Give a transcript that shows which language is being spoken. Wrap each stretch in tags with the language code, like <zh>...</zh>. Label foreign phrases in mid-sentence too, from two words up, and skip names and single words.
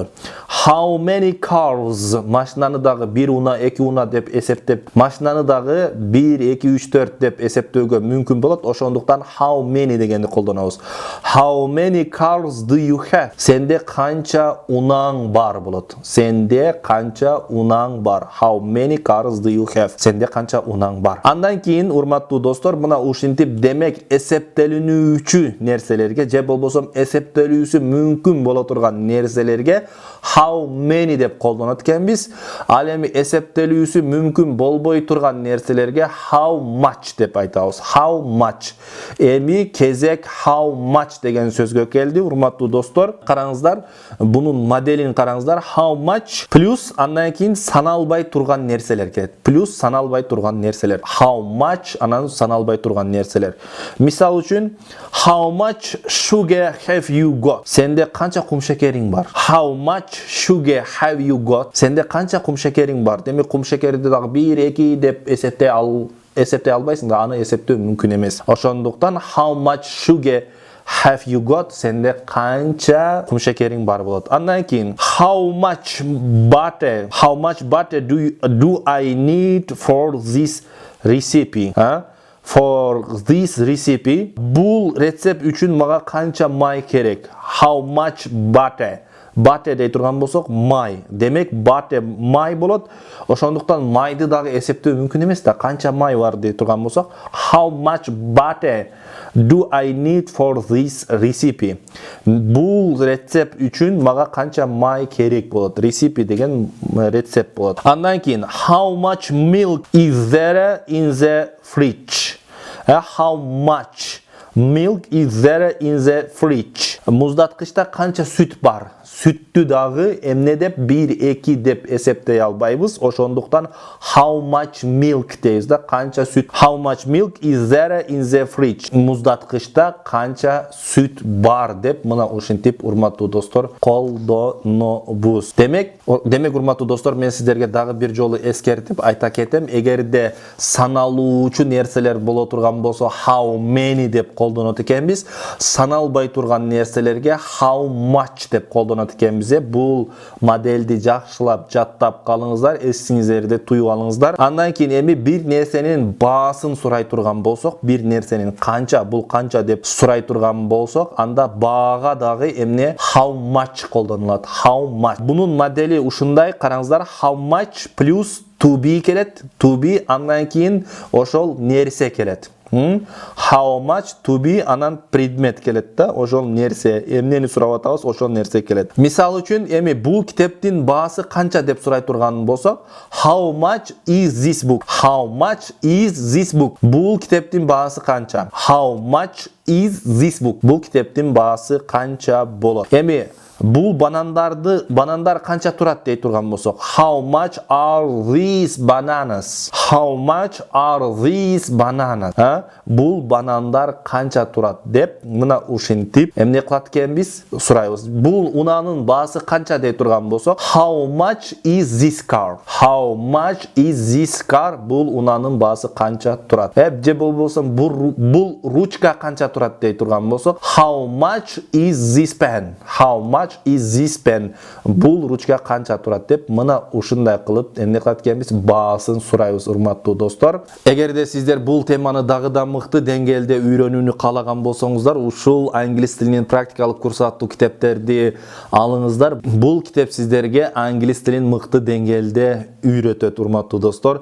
<en>How many cars?</en> <ky>Машинаны дагы 1 уна, 2 уна деп эсептеп, машинаны дагы 1, 2, 3, 4 деп эсептөөгө мүмкүн болот. Ошондуктан</ky> <en>how many</en> <ky>дегенди колдонобуз.</ky> <en>How many cars do you have?</en> <ky>Сенде канча унаң бар болот. Сенде канча унаң бар?</ky> <en>How many cars do you have?</en> <ky>Сенде канча унаң бар? Андан кийин, урматтуу достор, мына ушинтип демек эсептелүүчү нерселерге же болбосо эсептелүүсү мүмкүн боло турган нерселерге</ky> <en>how many</en> <ky>деп колдонот экенбиз. Ал эми эсептелүүсү мүмкүн болбой турган нерселерге</ky> <en>how much</en> <ky>деп айтабыз.</ky> <en>How much.</en> <ky>Эми кезек</ky> <en>how much</en> <ky>деген сөзгө келди, урматтуу достор. Караңыздар, бунун моделин караңыздар.</ky> <en>How much</en> <ky>плюс андан кийин саналбай турган нерселер келет. Плюс саналбай турган нерселер.</ky> <en>How much</en> <ky>анан саналбай турган нерселер. Мисал үчүн,</ky> <en>how much sugar have you got?</en> <ky>Сенде канча кумшекериң бар?</ky> <en>How much sugar have you got?</en> <ky>Сенде канча кумшекериң бар? Демек кумшекерди дагы 1-2 деп эсептей албайсың да, аны эсептөө мүмкүн эмес.</ky> <en>Ошондуктан how much sugar have you got?</en> <ky>Сенде канча кумшекериң бар болот. Андан кийин</ky> <en>how much butter do I need for this recipe? For this recipe,</en> <ky>бул рецепт үчүн мага канча май керек?</ky> <en>How much butter? Butter</en> <ky>дей турган болсок, май. Демек butter май болот. Ошондуктан майды дагы эсептөө мүмкүн эмес да. Канча май бар дей турган болсок,</ky> <en>how much butter do I need for this recipe?</en> <ky>Бул рецепт үчүн мага канча май керек болот? Recipe деген рецепт болот. Андан кийин</ky> <en>how much milk is there in the fridge? How much milk is there in the fridge?</en> <ky>Муздаткычта канча сүт бар? Сүттү дагы эмне деп 1-2 деп эсептей албайбыз. Ошондуктан</ky> <en>how much milk</en> <ky>дейбиз да, канча сүт.</ky> <en>How much milk is there in the fridge?</en> <ky>Муздаткычта канча сүт бар деп мына ушинтип, урматтуу достор, колдонобуз. Демек урматтуу достор, мен сиздерге дагы бир жолу эскертип айта кетем, эгерде саналуучу нерселер боло турган болсо</ky> <en>how many</en> <ky>деп колдонот экенбиз. Саналбай турган нерселерге</ky> <en>how much</en> <ky>деп колдонот экенбиз. Бул модельди жакшылап жаттап калыңыздар, эсиңиздерде туюп алыңыздар. Андан кийин эми бир нерсенин баасын сурай турган болсок, бир нерсенин канча, бул канча деп сурай турган болсок, анда баага дагы эмне</ky> <en>how much</en> <ky>колдонулат.</ky> <en>How much.</en> <ky>Бунун модели ушундай, караңыздар.</ky> <en>How much</en> <ky>плюс</ky> <en>to be</en> <ky>келет.</ky> <en>To be</en> <ky>андан кийин ошол нерсе келет.</ky> <en>How much to be</en> <ky>анан предмет келет да, ошол нерсе, эмнени сурап атабыз, ошол нерсе келет. Мисал үчүн, эми бул китептин баасы канча деп сурай турган болсок,</ky> <en>how much is this book? How much is this book?</en> <ky>Бул китептин баасы канча?</ky> <en>How much is this book?</en> <ky>Бул китептин баасы канча болот? Эми бул банандар канча турат дей турган болсок,</ky> <en>how much are these bananas? How much are these bananas?</en> <ky>Бул банандар канча турат деп мына ушинтип эмне кылат экенбиз сурайбыз. Бул унанын баасы канча дей турган болсок,</ky> <en>how much is this car? How much is this car?</en> <ky>Бул унанын баасы канча турат? Же болбосо бул ручка канча турат дей турган болсок,</ky> <en>how much is this pen? How much is this pen?</en> <ky>Бул ручка канча турат деп мына ушундай кылып эмне кылат экенбиз баасын сурайбыз, урматтуу достор. Эгерде сиздер бул теманы дагы да мыкты деңгээлде үйрөнүүнү каалаган болсоңуздар, ушул англис тилинин практикалык курс аттуу китептерди алыңыздар. Бул китеп сиздерге англис тилин мыкты деңгээлде үйрөтөт урматтуу достор.</ky>